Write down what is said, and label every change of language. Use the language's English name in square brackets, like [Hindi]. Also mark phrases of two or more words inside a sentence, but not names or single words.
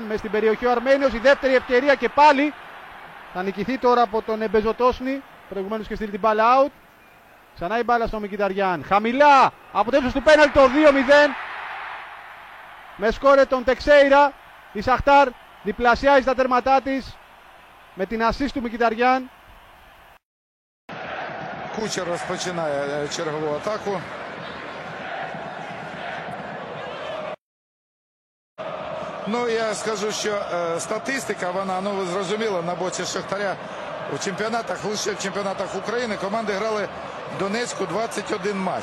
[Greek] μέσα στην περιοχή ο Αρμένιος, η δεύτερη ευκαιρία και πάλι θα νικηθεί τώρα από τον Εμπεζοτόσνη, προηγουμένως και στείλει την μπάλα out. Ξανά η μπάλα στον Mkhitaryan, χαμηλά, αποτέλεσμα του πέναλτι το 2-0, με σκόρε τον Τεξέιρα, η Σαχτάρ διπλασιάζει τα τέρματά της με την ασίστ του Mkhitaryan. [Ukrainian] Кучер розпочинає чергову атаку. Ну, я скажу, що статистика, вона, ви зрозуміли, на боці Шахтаря у чемпіонатах, лише в чемпіонатах України команди грали в Донецьку 21 матч.